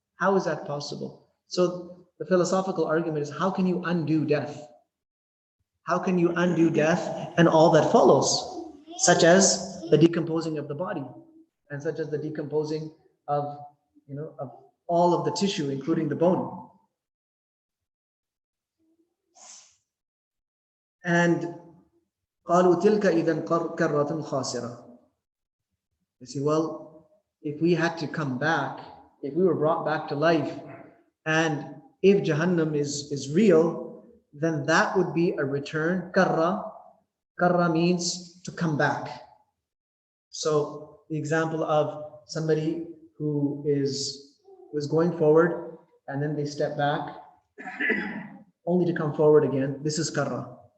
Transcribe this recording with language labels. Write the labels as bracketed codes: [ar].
[en] How is that possible? So the philosophical argument is, how can you undo death? How can you undo death and all that follows, such as the decomposing of the body, and such as the decomposing of all of the tissue, including the bone? [ar] And قالوا تلك إذا كرة خاسرة. [en] They say, well, if we had to come back, if we were brought back to life, and if Jahannam is real, then that would be a return. Karra means to come back. So the example of somebody who was going forward and then they step back only to come forward again. This is karra.